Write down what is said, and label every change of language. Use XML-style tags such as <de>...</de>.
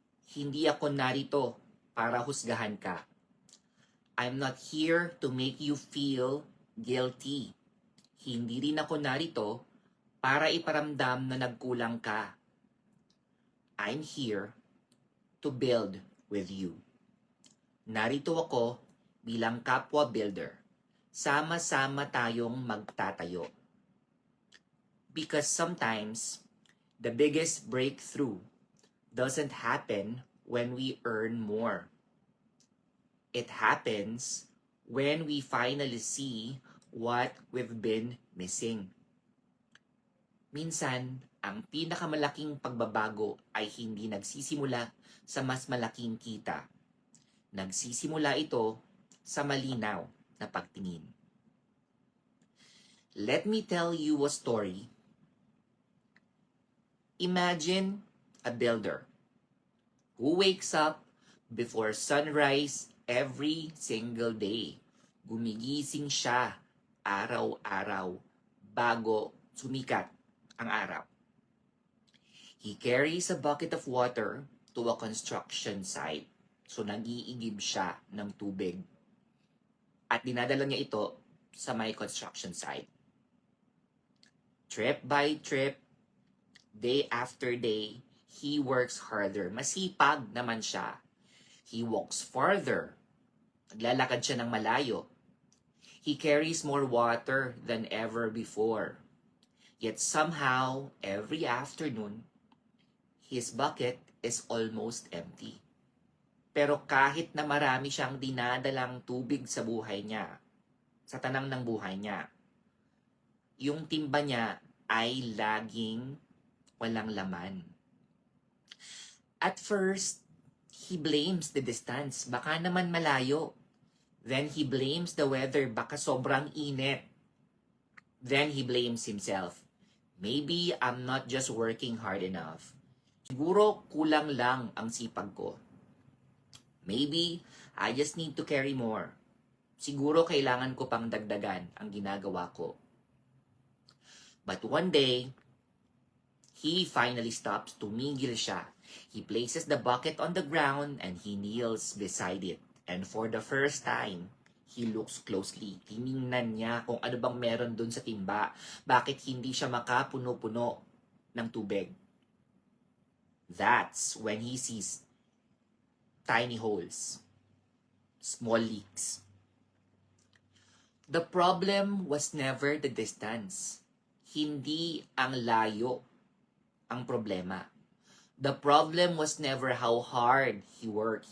<tl>Hindi ako narito para husgahan ka.</tl> <en>I'm not here to make you feel guilty.</en> <tl>Hindi rin ako narito para iparamdam na nagkulang ka.</tl> <en>I'm here to build with you.</en> <tl>Narito ako bilang kapwa builder. Sama-sama tayong magtatayo.</tl> <en>Because sometimes, the biggest breakthrough doesn't happen when we earn more. It happens when we finally see what we've been missing.</en> <tl>Minsan, ang pinakamalaking pagbabago ay hindi nagsisimula sa mas malaking kita. Nagsisimula ito sa malinaw na pagtingin.</tl> <en>Let me tell you a story. Imagine a builder who wakes up before sunrise every single day.</en> <tl>Gumigising siya araw-araw bago sumikat ang araw.</tl> <en>He carries a bucket of water to a construction site</en> <tl>So, nag-iigib siya ng tubig. At dinadala niya ito sa may construction site.</tl> <en>Trip by trip, day after day, he works harder.</en> <tl>Masipag naman siya.</tl> <en>He walks farther.</en> <tl>Naglalakad siya ng malayo.</tl> <en>He carries more water than ever before. Yet somehow, every afternoon, his bucket is almost empty.</en> <tl>Pero kahit na marami siyang dinadalang tubig sa buhay niya, sa tanang ng buhay niya, yung timba niya ay laging walang laman.</tl> <en>At first, he blames the distance.</en> <tl>Baka naman malayo.</tl> <en>Then he blames the weather.</en> <tl>Baka sobrang init.</tl> <en>Then he blames himself. Maybe I'm not just working hard enough.</en> <tl>Siguro kulang lang ang sipag ko.</tl> <en>Maybe I just need to carry more.</en> <tl>Siguro kailangan ko pang dagdagan ang ginagawa ko.</tl> <en>But one day, he finally stops.</en> <tl>Tumigil siya.</tl> <en>He places the bucket on the ground and he kneels beside it. And for the first time, he looks closely.</en> <tl>Tiningnan niya kung ano bang meron dun sa timba. Bakit hindi siya makapuno-puno ng tubig.</tl> <en>That's when he sees tiny holes, small leaks. The problem was never the distance.</en> <tl>Hindi ang layo ang problema.</tl> <en>The problem was never how hard he worked.</en>